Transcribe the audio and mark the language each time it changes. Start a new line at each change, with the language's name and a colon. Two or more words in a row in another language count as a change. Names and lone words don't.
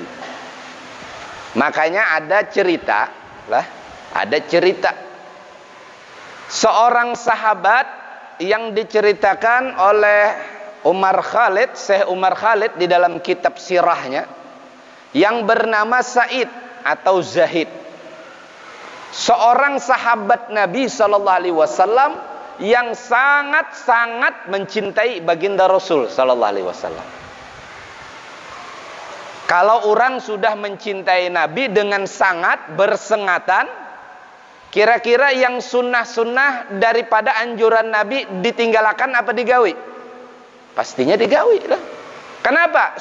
Indonesian: Makanya ada cerita seorang sahabat yang diceritakan oleh Syekh Umar Khalid di dalam kitab sirahnya, yang bernama Said atau Zahid. Seorang sahabat Nabi
Arabic: صلى الله عليه وسلم
Indonesian: yang sangat-sangat mencintai baginda Rasul
Arabic: صلى الله عليه وسلم.
Indonesian: Kalau orang sudah mencintai Nabi dengan sangat bersengatan, kira-kira yang sunnah-sunnah daripada anjuran Nabi ditinggalkan apa digawi? Pastinya digawi lah. Kenapa?